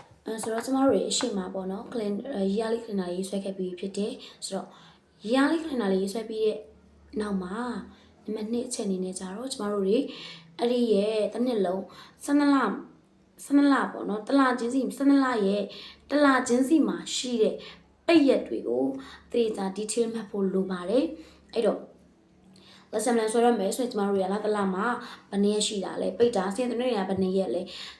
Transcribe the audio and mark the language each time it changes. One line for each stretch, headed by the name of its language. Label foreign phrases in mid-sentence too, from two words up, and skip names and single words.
Burmese: ဆိုတော့ကျမတို့တွေအရှိမပေါ့နော်ကလင်
English: yearly calendar
Burmese: ရေးဆွဲခဲ့ပြီးဖြစ်တယ်ဆိုတော့
English: yearly calendar
Burmese: လေးရေးဆွဲပြီးတဲ့နောက်မှာနံပါတ်2အချက်အနေနဲ့ကြတော့ကျမတို့တွေအဲ့ဒီရဲ့တစ်နှစ်လုံး12လပေါ့နော်တစ်လချင်းစီ12လရဲ့တစ်လချင်းစီမှာရှိတဲ့ပိတ်ရက်တွေကိုသေ ချာ detail မှတ်ဖို့လိုပါတယ်အဲ့တော့
English: lesson plan
Burmese: ဆွဲရမယ်ဆိုရင်ကျမတို့ရလာတစ်လမှာဘယ်နည်းရှိတာလဲပိတ်တာစနေတနင်္ဂနွေဘယ်နည်းရက်လဲစ